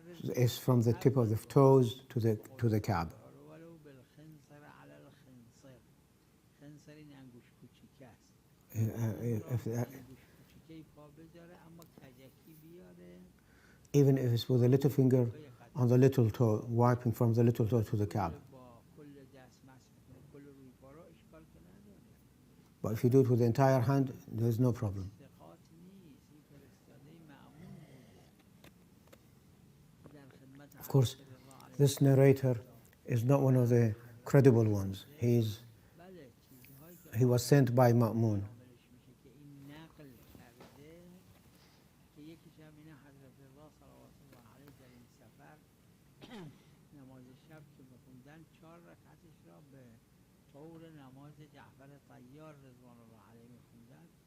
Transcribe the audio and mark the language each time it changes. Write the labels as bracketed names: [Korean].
[English] is from the tip of the toes to the Kaaba. [Arabic] ولو بالخنصر على الخنصر. [Persian] خنصر این انگوش کوچیک است. [English] If that, [Persian] انگوش کوچیکه پا بذاره اما کجکی بیاره. [English] even if it's with a little finger on the little toe, wiping from the little toe to the Kaaba. [Persian] با کل دست مسح کنه کل روی پا رو اشکال که نداره. [English] But if you do it with the entire hand, there's no problem. [Persian] ثقات نیست. این فرستاده مأمون بوده. در خدمت [English] Of course, [Persian] حضرت رضا علیه [English] this narrator is not one of the credible ones. [Persian] بله چیزهایی که [English] He was sent by Ma'mun. [Persian] عاملش میشه که این نقل کرده که یکیش هم اینه حضرت رضا صلوات الله علیه در این سفر نماز شب که بخوندن 4 رکعتش را به طور نماز جعفر طیار رضوان الله علیه میخوندن.